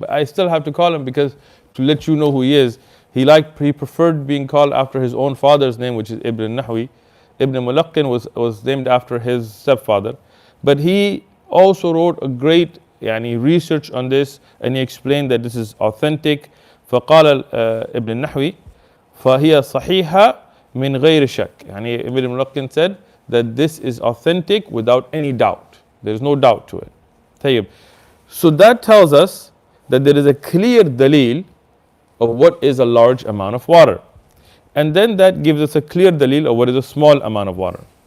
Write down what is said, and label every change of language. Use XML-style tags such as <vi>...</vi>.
<en>But I still have to call him because to let you know who he is. He preferred being called after his own father's name, which is Ibn Nahwi. Ibn Mulaqqin was named after his stepfather. But he also wrote a great research on this, and he explained that this is authentic.</en> <ar>فقال ابن النحوي فهي صحيحة من غير شك.</ar> <en>Ibn Mulaqqin said that this is authentic without any doubt. There is no doubt to it. Tayyib. So that tells us that there is a clear dalil of what is a large amount of water. And then that gives us a clear dalil of what is a small amount of water.</en>